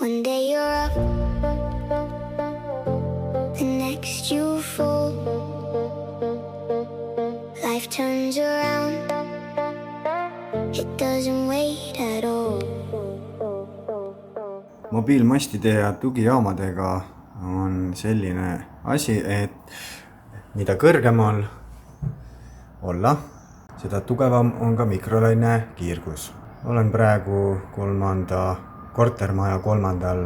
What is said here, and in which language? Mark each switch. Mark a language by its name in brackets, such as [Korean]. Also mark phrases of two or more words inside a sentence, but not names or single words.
[English] One day you're up, the next you fall. Life turns around, it doesn't wait at all. [Estonian] Mobiilmastide ja tugijaamadega on selline asi, et mida kõrgemal olla, seda tugevam on ka mikrolaine kiirgus. Olen praegu kortermaja 3.